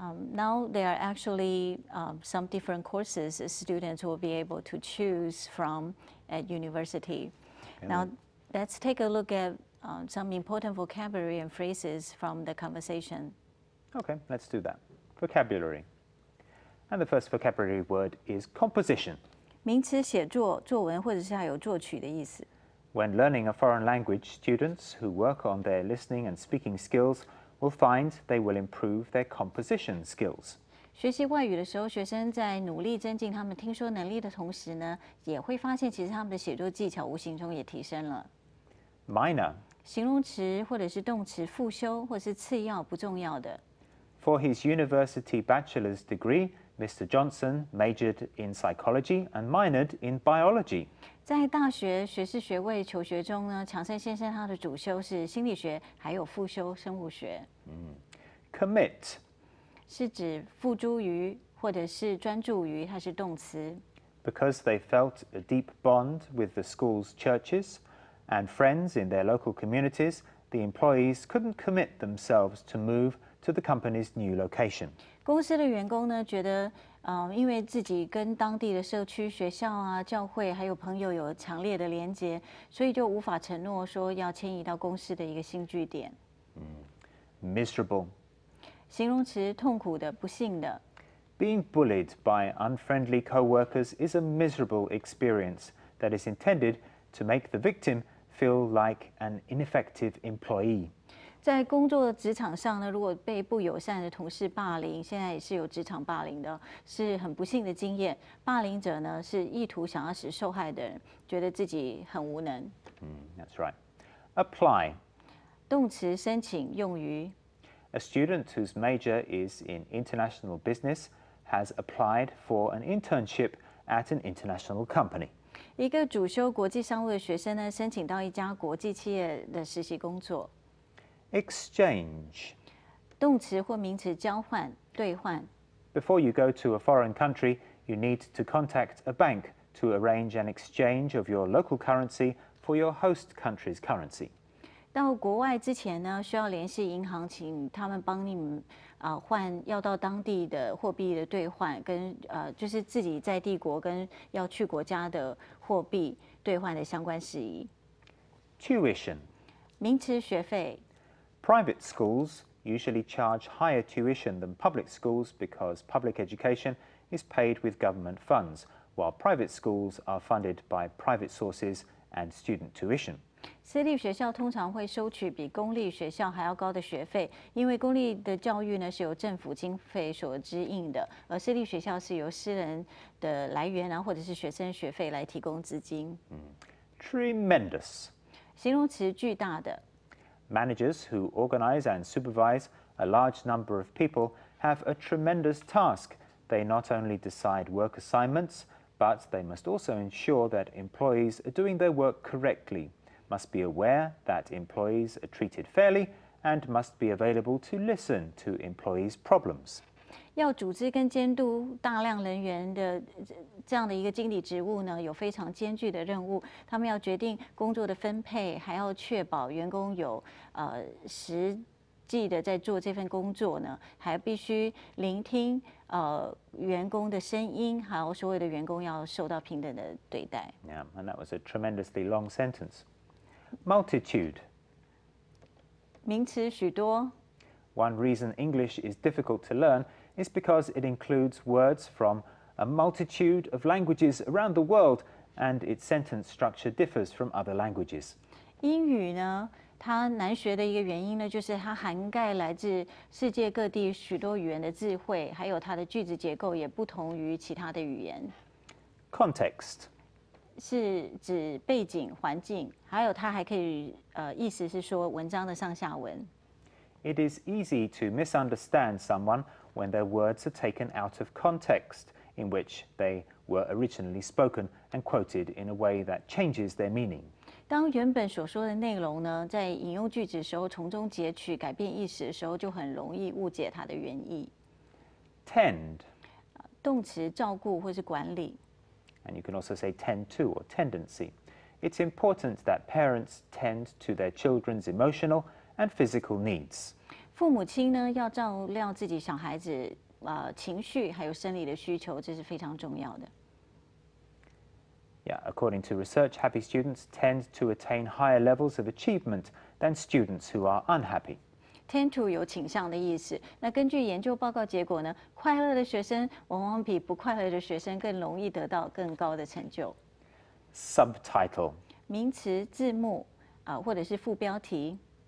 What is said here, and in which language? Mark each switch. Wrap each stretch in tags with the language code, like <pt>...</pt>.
<en>Now there are actually some different courses students will be able to choose from at university. Now let's take a look at some important vocabulary and phrases from the conversation. Okay, let's do that. Vocabulary. And the first vocabulary word is composition.</en> <zh>名词写作、作文或者是还有作曲的意思。</zh> <en>When learning a foreign language, students who work on their listening and speaking skills will find they will improve their composition skills.</en> <zh>学习外语的时候，学生在努力增进他们听说能力的同时呢，也会发现其实他们的写作技巧无形中也提升了。</zh> <en>Minor.</en> <zh>形容词或者是动词复修或是次要不重要的。</zh> <en>For his university bachelor's degree, Mr. Johnson majored in psychology and minored in biology.</en> <zh>在大学学士学位求学中呢，强生先生他的主修是心理学，还有副修生物学。</zh> <en>Commit.</en> <zh>是指付诸于或者是专注于，它是动词。</zh> <en>Because they felt a deep bond with the school's churches and friends in their local communities, the employees couldn't commit themselves to move to the company's new location.</en> <zh>公司的员工呢，觉得，因为自己跟当地的社区、学校啊、教会还有朋友有强烈的连结，所以就无法承诺说要迁移到公司的一个新据点。</zh> <en>Miserable.</en> <zh>形容词痛苦的、不幸的。</zh> <en>Being bullied by unfriendly co-workers is a miserable experience that is intended to make the victim feel like an ineffective employee.</en> <zh>在工作职场上呢，如果被不友善的同事霸凌，现在也是有职场霸凌的，是很不幸的经验。霸凌者呢，是意图想要使受害的人觉得自己很无能。</zh> <en>That's right. Apply.</en> <zh>动词申请用于</zh> <en>A student whose major is in international business has applied for an internship at an international company.</en> <zh>一个主修国际商务的学生呢，申请到一家国际企业的实习工作。</zh> <en>Exchange.</en> <zh>动词或名词交换、兑换。</zh> <en>Before you go to a foreign country, you need to contact a bank to arrange an exchange of your local currency for your host country's currency.</en> <zh>到国外之前呢，需要联系银行，请他们帮你们换要到当地的货币的兑换，跟就是自己在帝国跟要去国家的货币兑换的相关事宜。</zh> <en>Tuition.</en> <zh>名词学费。</zh> <en>Private schools usually charge higher tuition than public schools because public education is paid with government funds, while private schools are funded by private sources and student tuition.</en> <zh>私立学校通常会收取比公立学校还要高的学费，因为公立的教育呢是由政府经费所支应的，而私立学校是由私人的来源啊，或者是学生学费来提供资金。</zh> <en>Tremendous.</en> <zh>形容词巨大的。</zh> <en>Managers who organize and supervise a large number of people have a tremendous task. They not only decide work assignments, but they must also ensure that employees are doing their work correctly, must be aware that employees are treated fairly, and must be available to listen to employees' problems.</en> <zh>要组织跟监督大量人员的这样的一个经理职务呢，有非常艰巨的任务。他们要决定工作的分配，还要确保员工有实际的在做这份工作呢，还必须聆听员工的声音，还有所有的员工要受到平等的对待。</zh> <en>Yeah, and that was a tremendously long sentence. Multitude.</en> <zh>名词许多。</zh> <en>One reason English is difficult to learn is because it includes words from a multitude of languages around the world, and its sentence structure differs from other languages.</en> <zh>英语呢，它难学的一个原因呢，就是它涵盖来自世界各地许多语言的智慧，还有它的句子结构也不同于其他的语言。</zh> <en>Context.</en> <zh>是指背景、环境，还有它还可以意思是说文章的上下文。</zh> <en>It is easy to misunderstand someone when their words are taken out of context in which they were originally spoken and quoted in a way that changes their meaning.</en> <zh>当原本所说的内容呢，在引用句子的时候从中截取、改变意思的时候，就很容易误解它的原意。</zh> <en>Tend.</en> <zh>动词照顾或是管理。</zh> <en>And you can also say tend to or tendency. It's important that parents tend to their children's emotional and physical needs.</en> <zh>父母亲呢要照料自己小孩子情绪还有生理的需求，这是非常重要的。</zh> <en>Yeah, according to research, happy students tend to attain higher levels of achievement than students who are unhappy. Tend to</en> <zh>有倾向的意思。那根据研究报告结果呢，快乐的学生往往比不快乐的学生更容易得到更高的成就。</zh> <en>Subtitle.</en> <zh>名词字幕或者是副标题。</zh>